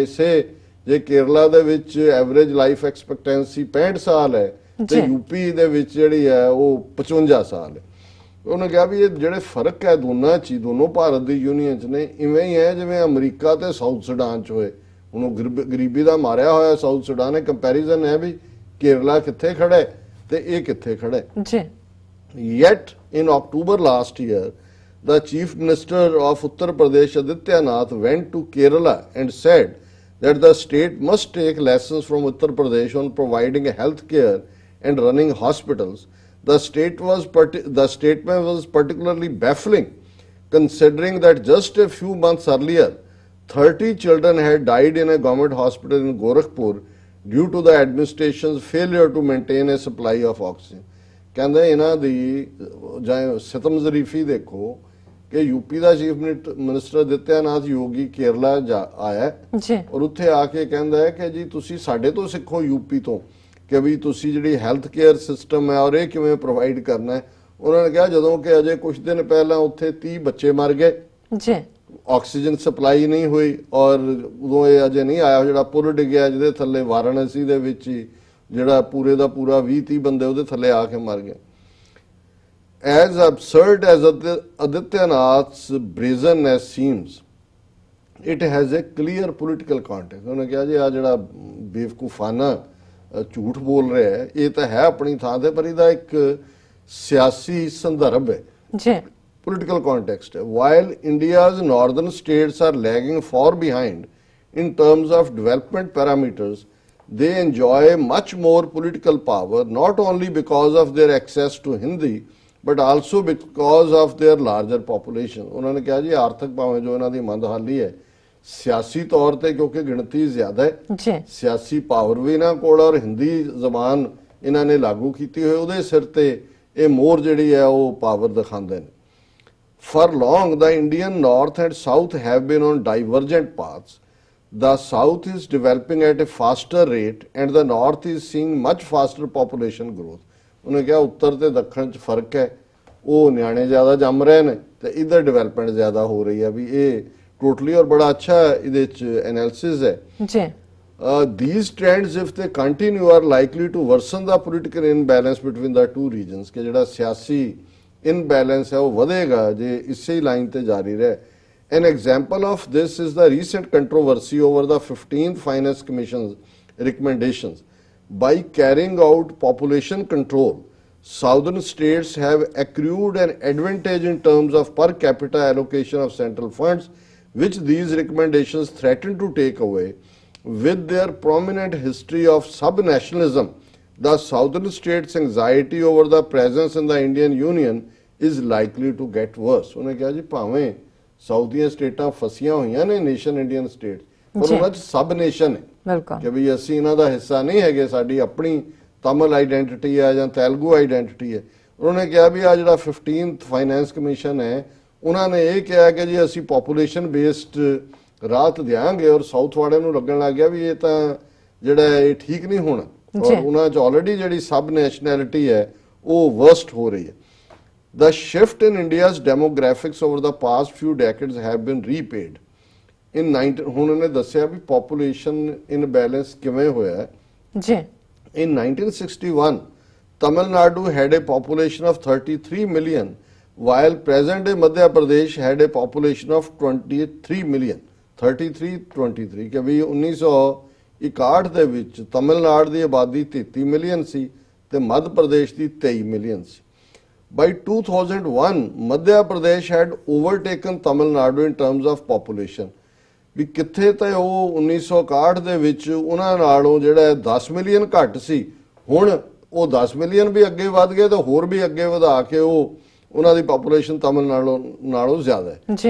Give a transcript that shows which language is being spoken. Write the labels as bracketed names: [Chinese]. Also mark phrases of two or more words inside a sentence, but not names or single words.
[Punjabi] ਜੇ ਕੇਰਲਾ ਦੇ ਵਿੱਚ [English] average life expectancy [Punjabi] 65 ਸਾਲ ਹੈ ਤੇ ਯੂਪੀ ਦੇ ਵਿੱਚ ਜਿਹੜੀ ਹੈ ਉਹ 55 ਸਾਲ ਹੈ। ਉਹਨੇ ਕਿਹਾ ਵੀ ਇਹ ਜਿਹੜੇ ਫਰਕ ਹੈ ਦੋਨਾਂ 'ਚ ਹੀ, ਦੋਨੋਂ ਭਾਰਤ ਦੀ ਯੂਨੀਅਨ 'ਚ ਨੇ, ਇਵੇਂ ਹੀ ਹੈ ਜਿਵੇਂ ਅਮਰੀਕਾ ਤੇ ਸਾਊਥ ਸੁਡਾਨ 'ਚ ਹੋਏ। ਹੁਣ ਉਹ ਗਰੀਬੀ ਦਾ ਮਾਰਿਆ ਹੋਇਆ ਸਾਊਥ ਸੁਡਾਨ ਹੈ। ਕੰਪੈਰੀਜ਼ਨ ਹੈ ਵੀ ਕੇਰਲਾ ਕਿੱਥੇ ਖੜਾ ਹੈ ਤੇ ਇਹ ਕਿੱਥੇ ਖੜਾ ਹੈ ਜੀ। [English] Yet in October last year, the Chief Minister of Uttar Pradesh Aditya Nath went to Kerala and said that the state must take lessons from Uttar Pradesh on providing health care and running hospitals. The statement was particularly baffling, considering that just a few months earlier, 30 children had died in a government hospital in Gorakhpur due to the administration's failure to maintain a supply of oxygen. [Punjabi] ਕਹਿੰਦੇ ਇਹਨਾਂ ਦੀ ਜਾਂ ਸਿਤਮ ਜ਼ਰੀਫੀ ਦੇਖੋ ਕਿ यूपी ਦਾ [English] chief minister [Punjabi] ਆਦਿੱਤਿਆਨਾਥ ਯੋਗੀ ਕੇਰਲਾ ਆਇਆ ਔਰ ਉੱਥੇ ਆ ਕੇ ਕਹਿੰਦਾ ਹੈ ਕਿ ਜੀ ਤੁਸੀਂ ਸਾਡੇ ਤੋਂ ਸਿੱਖੋ यूपी ਤੋਂ ਕਿ ਵੀ ਤੁਸੀਂ ਜਿਹੜੀ [English] health care system [Punjabi] ਹੈ ਔਰ ਇਹ ਕਿਵੇਂ ਪ੍ਰੋਵਾਈਡ ਕਰਨਾ ਹੈ। ਉਹਨਾਂ ਨੇ ਕਿਹਾ ਜਦੋਂ ਕਿ ਅਜੇ ਕੁਝ ਦਿਨ ਪਹਿਲਾਂ ਉੱਥੇ 30 ਬੱਚੇ ਮਰ ਗਏ ਜੀ, [English] oxygen supply [Punjabi] ਨਹੀਂ ਹੋਈ ਔਰ ਉਦੋਂ ਇਹ ਅਜੇ ਨਹੀਂ ਆਇਆ ਜਿਹੜਾ ਪੁਲ ਡਿੱਗਿਆ ਜਿਹਦੇ ਥੱਲੇ ਵਾਰਾਣਸੀ ਦੇ ਵਿੱਚ ਹੀ ਜਿਹੜਾ ਪੂਰੇ ਦਾ ਪੂਰਾ 20-30 ਬੰਦੇ ਉਹਦੇ ਥੱਲੇ ਆ ਕੇ ਮਰ ਗਏ। [English] As absurd as Adityanath's brazenness seems, it has a clear political context. [Punjabi] ਉਹਨੇ ਕਿਹਾ ਜੀ ਆ ਜਿਹੜਾ ਬੇਵਕੂਫਾਨਾ ਝੂਠ ਬੋਲ ਰਿਹਾ ਹੈ ਇਹ ਤਾਂ ਹੈ ਆਪਣੀ ਥਾਂ ਤੇ ਪਰ ਇਹਦਾ ਇੱਕ ਸਿਆਸੀ ਸੰਦਰਭ ਹੈ ਜੀ, [English] political context [Punjabi] ਹੈ। [English] While India's northern states are lagging far behind in terms of development parameters, they enjoy much more political power not only because of their access to Hindi but also because of their larger population. [Punjabi] ਉਹਨਾਂ ਨੇ ਕਿਹਾ ਜੀ ਆਰਥਿਕ ਭਾਵੇਂ ਜੋ ਇਹਨਾਂ ਦੀ ਮੰਦਹਾਲੀ ਹੈ ਸਿਆਸੀ ਤੌਰ ਤੇ ਕਿਉਂਕਿ ਗਿਣਤੀ ਜ਼ਿਆਦਾ ਹੈ ਸਿਆਸੀ ਪਾਵਰ ਵੀ ਇਹਨਾਂ ਕੋਲ ਔਰ ਹਿੰਦੀ ਜ਼ਬਾਨ ਇਹਨਾਂ ਨੇ ਲਾਗੂ ਕੀਤੀ ਹੋਈ ਉਹਦੇ ਸਿਰ ਤੇ ਇਹ ਮੋਹਰ ਜਿਹੜੀ ਹੈ ਉਹ ਪਾਵਰ ਦਿਖਾਉਂਦੇ ਨੇ। [English] For long the Indian north and south have been on divergent paths. The south is developing at a faster rate and the north is seeing much faster population growth. [Punjabi] ਉਹਨੇ ਕਿਹਾ ਉੱਤਰ ਤੇ ਦੱਖਣ ਚ ਫਰਕ ਹੈ ਉਹ ਨਿਆਣੇ ਜ਼ਿਆਦਾ ਜੰਮ ਰਹੇ ਨੇ ਤੇ ਇਧਰ ਡਿਵੈਲਪਮੈਂਟ ਜ਼ਿਆਦਾ ਹੋ ਰਹੀ ਹੈ ਵੀ ਇਹ ਟੋਟਲੀ ਔਰ ਬੜਾ ਅੱਛਾ ਇਹਦੇ ਚ ਐਨਾਲਿਸਿਸ ਹੈ ਜੀ। [English] These trends if they continue are likely to worsen the political imbalance between the two regions [Punjabi] ਕਿ ਜਿਹੜਾ ਸਿਆਸੀ [English] imbalance [Punjabi] ਹੈ ਉਹ ਵਧੇਗਾ ਜੇ ਇਸੇ ਲਾਈਨ ਤੇ ਜਾਰੀ ਰਹੇ। [English] An example of this is the recent controversy over the 15th Finance Commission's recommendations. By carrying out population control, southern states have accrued an advantage in terms of per capita allocation of central funds, which these recommendations threaten to take away. With their prominent history of sub-nationalism, the southern states' anxiety over the presence in the Indian Union is likely to get worse. [Punjabi] ਉਹਨੇ ਕਿਹਾ ਜੀ ਭਾਵੇਂ ਸਾਊਥ ਦੀਆਂ ਸਟੇਟਾਂ ਫਸੀਆਂ ਹੋਈਆਂ ਨੇ [English] nation Indian state [Punjabi] ਪਰ ਉਹਨਾਂ 'ਚ [English] sub nation [Punjabi] ਹੈ ਕਿ ਵੀ ਅਸੀਂ ਇਹਨਾਂ ਦਾ ਹਿੱਸਾ ਨਹੀਂ ਹੈਗੇ ਸਾਡੀ ਆਪਣੀ ਤਮਿਲ ਆਈਡੈਂਟੀਟੀ ਹੈ ਜਾਂ ਤੇਲਗੂ ਆਈਡੈਂਟੀਟੀ ਹੈ। ਉਹਨਾਂ ਨੇ ਕਿਹਾ ਵੀ ਆ ਜਿਹੜਾ 15th ਫਾਈਨੈਂਸ ਕਮਿਸ਼ਨ ਹੈ ਉਹਨਾਂ ਨੇ ਇਹ ਕਿਹਾ ਕਿ ਜੀ ਅਸੀਂ [English] population based [Punjabi] ਰਾਹਤ ਦਿਆਂਗੇ ਔਰ ਸਾਊਥ ਵਾਲਿਆਂ ਨੂੰ ਲੱਗਣ ਲੱਗ ਗਿਆ ਵੀ ਇਹ ਤਾਂ ਜਿਹੜਾ ਇਹ ਠੀਕ ਨਹੀਂ ਹੋਣਾ ਔਰ ਉਹਨਾਂ 'ਚ ਆਲਰੇਡੀ ਜਿਹੜੀ [English] sub nationality [Punjabi] ਹੈ ਉਹ ਵਰਸਟ ਹੋ ਰਹੀ ਹੈ। [English] The shift in India's demographics over the past few decades have been repaid. [Punjabi] ਹੁਣ ਉਹਨੇ ਦੱਸਿਆ ਵੀ [English] population imbalance [Punjabi] ਕਿਵੇਂ ਹੋਇਆ ਜੀ। [English] In 1961, Tamil Nadu had a population of 33 million, while present-day Madhya Pradesh had a population of 23 million. [Punjabi] 33-23 ਕਿ ਵੀ 1961 ਦੇ ਵਿੱਚ ਤਮਿਲਨਾਡੂ ਦੀ ਆਬਾਦੀ 33 ਮਿਲੀਅਨ ਸੀ ਤੇ ਮੱਧ ਪ੍ਰਦੇਸ਼ ਦੀ 23 ਮਿਲੀਅਨ ਸੀ। [English] By 2001, Madhya Pradesh had overtaken Tamil Nadu in terms of population. [Punjabi] ਵੀ ਕਿੱਥੇ ਤਾਂ ਉਹ 1961 ਦੇ ਵਿੱਚ ਉਹਨਾਂ ਨਾਲੋਂ ਜਿਹੜਾ 10 ਮਿਲੀਅਨ ਘੱਟ ਸੀ ਹੁਣ ਉਹ 10 ਮਿਲੀਅਨ ਵੀ ਅੱਗੇ ਵੱਧ ਗਏ ਤੇ ਹੋਰ ਵੀ ਅੱਗੇ ਵਧਾ ਕੇ ਉਹ ਉਹਨਾਂ ਦੀ ਪਾਪੂਲੇਸ਼ਨ ਤਮਿਲਨਾਡੂ ਨਾਲੋਂ ਜ਼ਿਆਦਾ ਹੈ ਜੀ।